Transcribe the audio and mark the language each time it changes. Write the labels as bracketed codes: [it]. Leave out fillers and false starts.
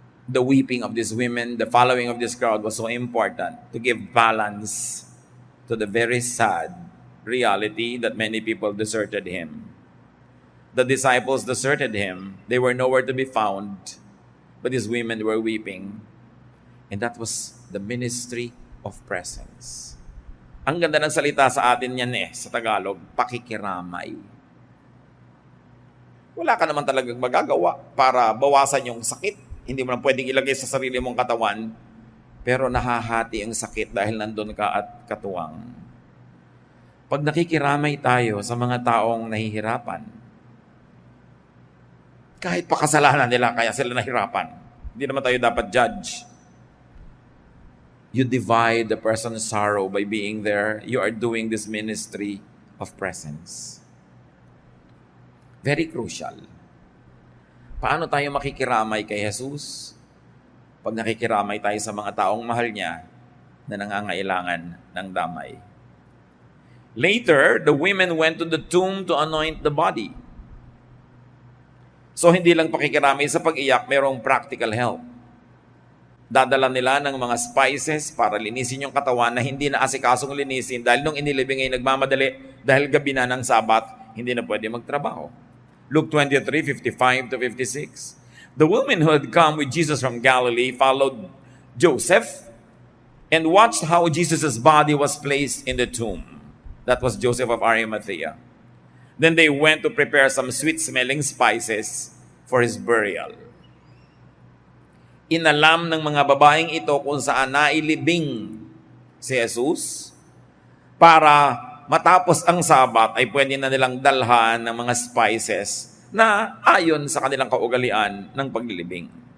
[en] The weeping of these women, the following of this crowd was so important to give balance to the very sad reality that many people deserted him. The disciples deserted him. They were nowhere to be found, but these women were weeping. And that was the ministry of presence. [tl] Ang ganda ng salita sa atin yan sa Tagalog, pakikiramay. Wala ka naman talagang magagawa para bawasan yung sakit. Hindi mo lang pwedeng ilagay sa sarili mong katawan, pero nahahati ang sakit dahil nandun ka at katuwang. Pag nakikiramay tayo sa mga taong nahihirapan, kahit pa kasalanan nila kaya sila nahirapan, hindi naman tayo dapat judge. [en] You divide the person's sorrow by being there. You are doing this ministry of presence. Very crucial. [tl] Paano tayo makikiramay kay Jesus? Pag nakikiramay tayo sa mga taong mahal niya na nangangailangan ng damay. [en] Later, the women went to the tomb to anoint the body. [tl] So hindi lang pakikiramay sa pag-iyak, mayroong [en] practical help. [tl] Dadala nila ng mga spices para linisin yung katawan na hindi na asikasong linisin dahil nung inilibing ay nagmamadali dahil gabi na ng Sabat, hindi na pwede magtrabaho. [en] Luke 23:55-56. The women who had come with Jesus from Galilee followed Joseph and watched how Jesus' body was placed in the tomb. That was Joseph of Arimathea. Then they went to prepare some sweet-smelling spices for his burial. [tl] Inalam ng mga babaeng ito kung saan nailibing si Jesus para matapos ang Sabat ay pwede na nilang dalhan ng mga spices na ayon sa kanilang kaugalian ng paglilibing.